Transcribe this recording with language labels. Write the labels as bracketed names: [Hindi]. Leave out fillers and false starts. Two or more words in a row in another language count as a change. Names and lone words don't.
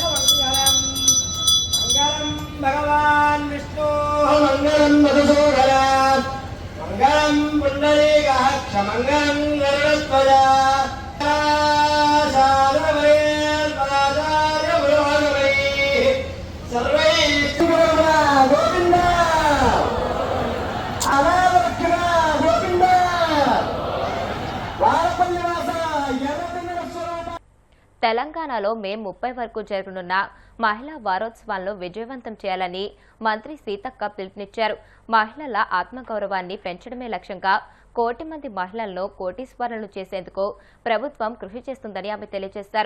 [Sanskrit] भगवान् विष्णु मंगलम मधुसूदन मंगलम पुंडरीकाक्ष मंगलम गरुड़ध्वज गोविंद गोविंद [Telugu] తెలంగాణలో మే 30 వరకు జరగనున్న మహిళా వారోత్సవాలను విజయవంతం చేయాలని మంత్రి సీతక్క పిలుపునిచ్చారు. మహిళల ఆత్మగౌరవాన్ని పెంచడమే లక్ష్యంగా 1 కోటి మంది మహిళలను కోటీశ్వరులను చేసేందుకు ప్రభుత్వం కృషి చేస్తుందని ఆమె తెలియజేశారు.